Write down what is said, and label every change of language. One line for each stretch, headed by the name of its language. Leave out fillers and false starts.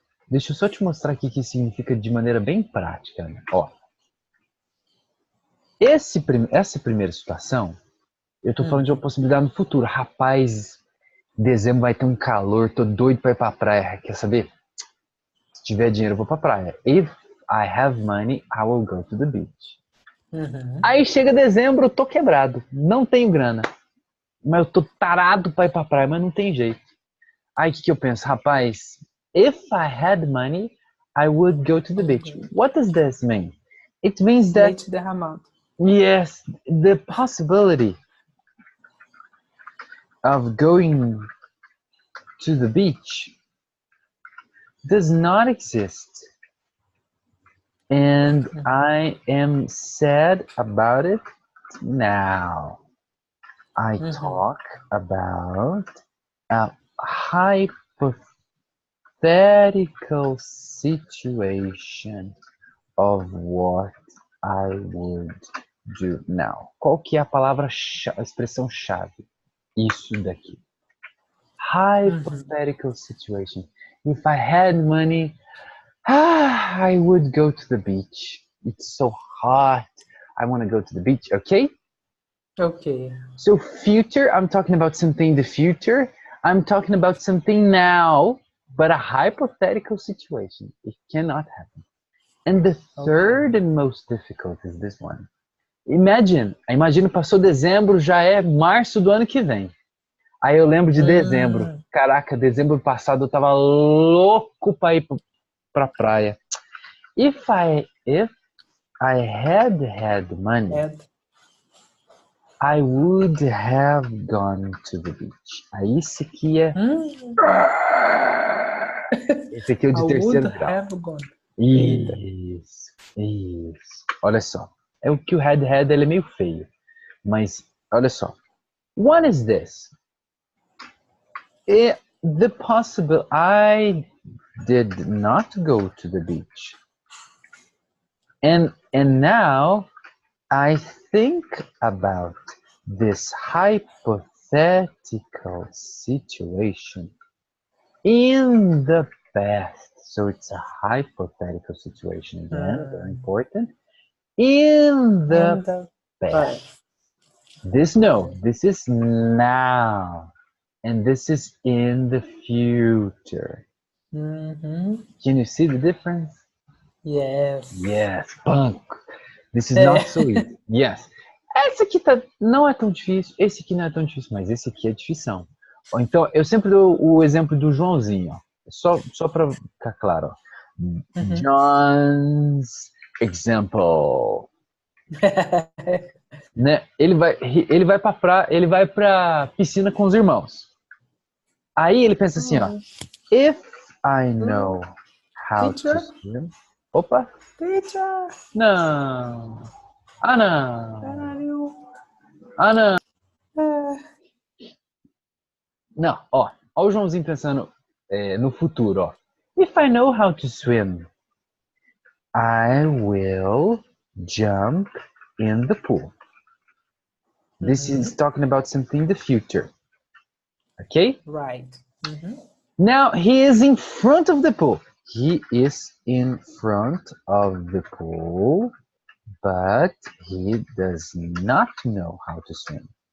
Portuguese: Deixa eu só te mostrar aqui o que significa de maneira bem prática. Né? Ó, essa primeira situação, eu tô falando de uma possibilidade no futuro. Rapaz, dezembro vai ter um calor, tô doido pra ir pra praia. Quer saber? Se tiver dinheiro, eu vou pra praia.
English: If I have money, I will go to the beach.
Portuguese: Aí chega dezembro, eu tô quebrado. Não tenho grana. Mas eu tô tarado pra ir pra praia, mas não tem jeito. Aí o que eu penso? Rapaz,
English: if I had money, I would go to the beach. What does this mean? It means that...
Portuguese: Leite derramado.
English: Yes, the possibility of going to the beach does not exist. And I am sad about it now. I talk about a hypothetical situation of what I would do now.
Portuguese: Qual que é a palavra, a expressão chave? Isso daqui.
English: Hypothetical situation. If I had money, I would go to the beach. It's so hot. I want to go to the beach, okay? Okay. So future, I'm talking about something in the future. I'm talking about something now, but a hypothetical situation. It cannot happen. And the third and most difficult is this one.
Portuguese: Imagine passou dezembro, já é março do ano que vem. Aí eu lembro de dezembro. Caraca, dezembro passado eu tava louco pra ir pra praia.
English: If I had money, I would have gone to the beach.
Portuguese: Aí esse aqui é... Esse aqui é o de terceiro grau.
English: Have gone.
Portuguese: Isso. Olha só. É o que o had, ele é meio feio. Mas, olha só.
English: What is this? The possible... I did not go to the beach. And now I think about this hypothetical situation in the past. So it's a hypothetical situation again, very important. In the past. This is now. And this is in the future. Can you see the difference? Yes, punk. This is not so easy. Yes.
Portuguese: Esse aqui não é tão difícil, esse aqui não é tão difícil, mas esse aqui é difícil. Então, eu sempre dou o exemplo do Joãozinho, ó. Só para ficar claro. Ó.
English: John's example.
Portuguese: Né? Ele vai pra piscina com os irmãos. Aí ele pensa assim, ó.
English: If I know how to swim...
Portuguese: Opa!
English: Teacher!
Portuguese: Não! Ah, não! Ah, não! Não, ó o Joãozinho pensando no futuro, ó.
English: If I know how to swim, I will jump in the pool. This is talking about something in the future. Okay? Right. Now he is in front of the pool. He is in front of the pool, but he does not know how to swim.